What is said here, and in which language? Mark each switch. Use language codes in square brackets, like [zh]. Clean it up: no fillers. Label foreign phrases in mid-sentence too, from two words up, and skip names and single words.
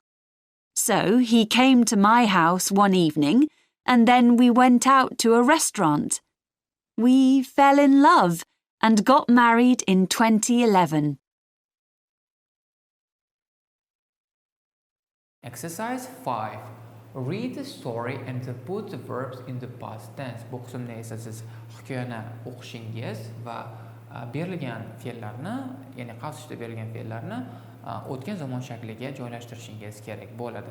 [en] So he came to my house one evening and then we went out to a restaurant. We fell in love and got married in 2011. Exercise 5. Read the story and put the verbs in the past tense. [uz] Bu qismda esa siz hikoyani o'qishingiz va berilgan fe'llarni, ya'ni qavsishda berilgan fe'llarni o'tgan zamon shakliga joylashtirishingiz kerak bo'ladi.